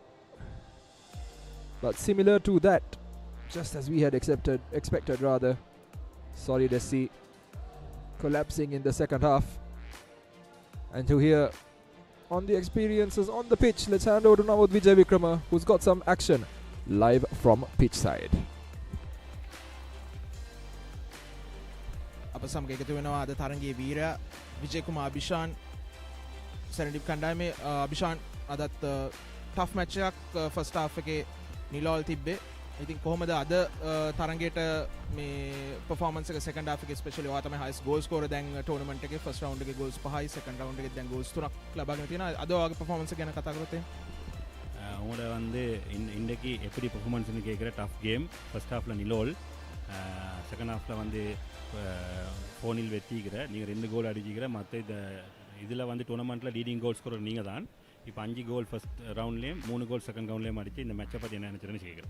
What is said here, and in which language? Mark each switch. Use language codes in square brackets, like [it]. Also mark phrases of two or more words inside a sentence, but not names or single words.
[en] But similar to that, just as we had expected rather, Solid SC collapsing in the second half. And to hear on the experiences on the pitch, let's hand over to Namoth Vijay Vikrama, who's got some action live from pitch side. [si] අප සමග එකතු වෙනවා අද තරගයේ වීරයා විජය කුමාර් අභිෂාන් සෙරෙන්ඩිබ් කණ්ඩායමේ අභිෂාන් අදත් [en] tough match [si] එකක් [en] first half [si] එකේ නිලෝල් තිබ්බේ. ඉතින් කොහොමද අද තරගයට මේ පර්ෆෝමන්ස් එක [en] second half [si] එකේ ස්පෙෂලි ඔයා තමයි [en] highest goal scorer [si] දැන් ටෝර්නමන්ට් එකේ [en] first round [si] එකේ ගෝල්ස් 5යි [en] second round [si] එකේ දැන් ගෝල්ස් 3ක් ලබාගෙන තියෙනවා. අද ඔයාගේ පර්ෆෝමන්ස් එක ගැන කතා කරොත් [ta] உங்களோட வந்து இன்றைக்கு எப்படி பெர்ஃபார்மன்ஸ்னு கேட்குற [en] tough game first half [ta] நிலோல் [en] second half [ta] வந்து 4-0 வெற்றிக்கிற நீங்கள் 2 கோல் அடிச்சிக்கிற மற்ற இதில் வந்து டூர்னமெண்ட்டில் [en] leading goal scorer [ta] நீங்கள் தான். இப்போ 5 கோல் [en] first round [ta] 3 கோல் [en] second round [ta] அடித்து இந்த மேட்சை பற்றி என்ன நினச்சிருன்னு கேட்குறேன்.